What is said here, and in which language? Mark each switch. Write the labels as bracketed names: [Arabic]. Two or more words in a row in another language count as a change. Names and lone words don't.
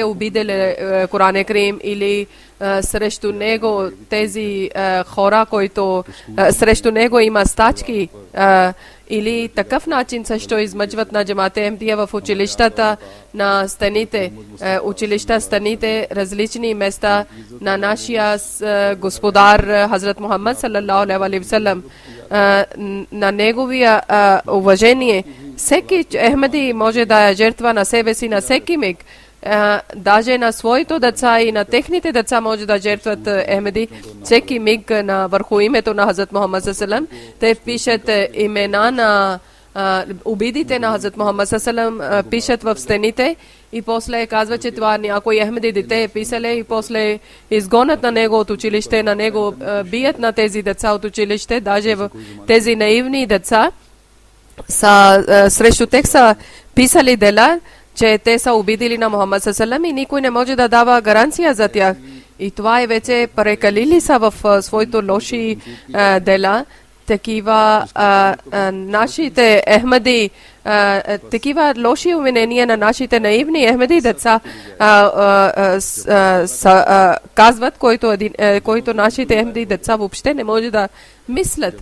[Bulgarian] обидел Коран Карим или срещу него тези хора, които срещу него има стачки или такъв начин също измъчват на джамате Ахмедия в училищата, на стените, стените, различни места на нашия господар Хазрат Мухаммад [Arabic] صلى الله عليه وسلم, [Bulgarian] на неговия уважение. Всеки Ахмеди може да е жертва на себе си на всеки миг. Даже на своите деца и на техните деца може да жертват Ахмеди всеки миг на върху името на Хазрат Мухаммад [Arabic] صلى الله عليه وسلم. [Bulgarian] Те пишат имена на убидите на Хазрат Мухаммад [Arabic] صلى الله عليه وسلم, [Bulgarian] пишат в стените и после казват, че това някой Ахмеди дете е писале и после изгонят на него от училище, на него бият на тези деца от училище, даже в тези наивни деца срещу тях са писали дела, че те са обидили на Мухаммад [Arabic] صلى الله عليه وسلم [Bulgarian] и никой не може да дава гаранция за тях. И това е вече прекалили са в своите лоши дела. Такива нашите Ахмеди, такива лоши обвинения на нашите наивни Ахмеди деца казват, който нашите Ахмеди деца въобще не може да мислят.